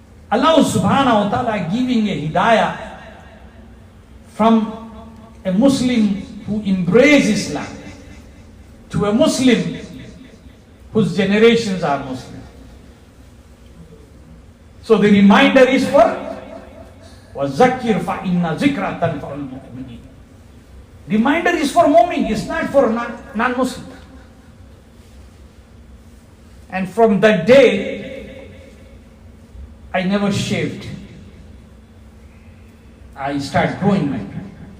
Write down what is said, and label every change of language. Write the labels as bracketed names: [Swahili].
[English] Allah subhanahu wa ta'ala giving a hidayah from a Muslim who embraces Islam to a Muslim whose generations are Muslim. So the reminder is for [Arabic] وَذَكِّرْ فَإِنَّ ذِكْرَ تَنْفَعُ الْمُؤْمِنِينَ. [English] Reminder is for mu'min, it's not for non-Muslim. And from that day, I never shaved. I started growing my beard.